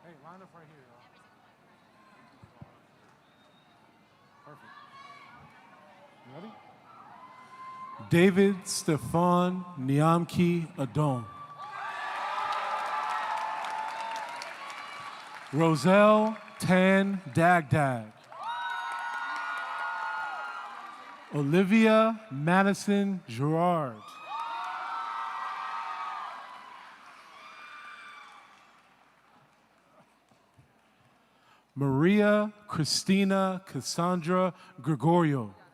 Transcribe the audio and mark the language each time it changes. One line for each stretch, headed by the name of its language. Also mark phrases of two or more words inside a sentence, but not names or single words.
English: Kind of right here. Perfect. You ready? David Stefan Niamki Adon. Roselle Tan Dagdag. Olivia Madison Gerard. Maria Christina Cassandra Gregorio.